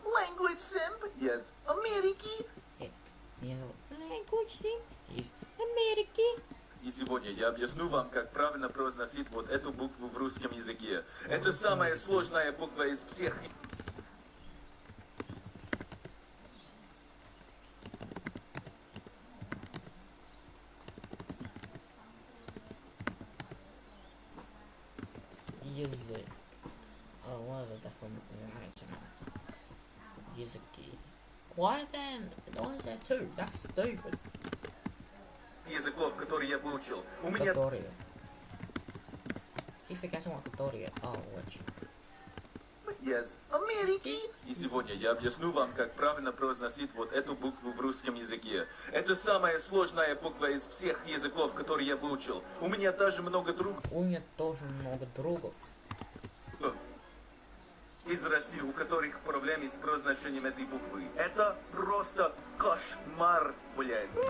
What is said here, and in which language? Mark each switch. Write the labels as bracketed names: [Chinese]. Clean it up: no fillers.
[English] Language Sim, yes, Америки. [Russian] Меня зовут Language Sim из Америки. И сегодня я объясню вам, как правильно произносить вот эту букву в русском языке. Это самая сложная буква из всех... [English] Язык. What is the definition? Языки. Why then? Why is there two? That's stupid. [Russian] языков, которые я выучил. У меня... Которые. [English] He's forgetting what которые. Oh, which? Yes, Америки. [Russian] И сегодня я объясню вам, как правильно произносить вот эту букву в русском языке. Это самая сложная буква из всех языков, которые я выучил. У меня даже много другов У меня тоже много другов. из России, у которых проблемы с произношением этой буквы. Это просто кошмар, блядь.